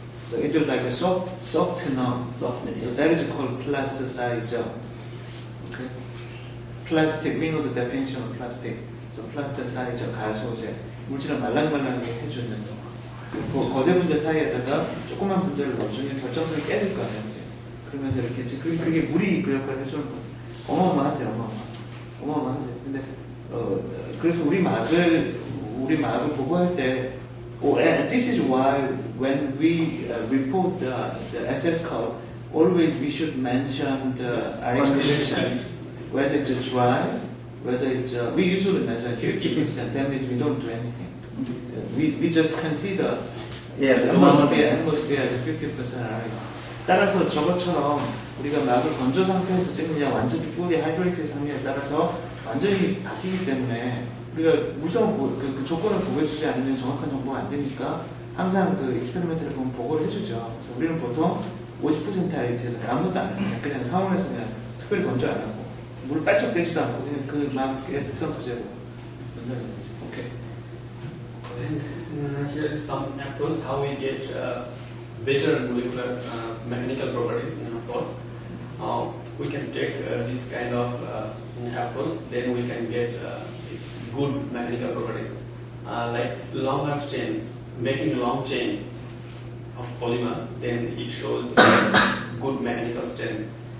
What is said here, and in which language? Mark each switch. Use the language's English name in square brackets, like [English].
[English] So it is like a softener. So that is called plasticizer. Okay. Plastic, we know the definition of plastic. So plasticizer, [Korean] 가소제, 물질을 말랑말랑하게 해주는 그 거대 분자 사이에다가 조그만 분자를 넣어주면 결정선이 깨질 거 아니에요. 그러면서 이렇게 그게 물이 그 역할을 해주는 거예요. 어마어마하죠, 어마어마하죠. 근데 그래서 우리 막을 보고할 때, [English] and this is why when we report the SS curve, always we should mention the Rx condition, whether it's dry, whether it's we usually measure 50%. That means we don't do anything. We just consider atmosphere as a 50% Rx. [Korean] 따라서 저것처럼 우리가 막을 건조 상태에서 찍느냐 완전히 [English] fully hydrated [Korean] 상태에 따라서 완전히 바뀌기 때문에 우리가 물성 그 조건을 보여주지 않으면 정확한 정보가 안 되니까 항상 그 익스페리멘트를 보면 보고를 해주죠. 그래서 우리는 보통 50% RH에서 아무것도 안 해요. 그냥 상온에서 그냥 특별히 건조 안 하고 물을 빨짝 빼지도 않고 그냥 그 막의 특성 그대로 된다는 거죠. 오케이. [English] And here is some approach how we get better molecular mechanical properties for. We can take this kind of approach, then we can get good mechanical properties. Like longer chain, making long chain of polymer, then it shows good mechanical strength.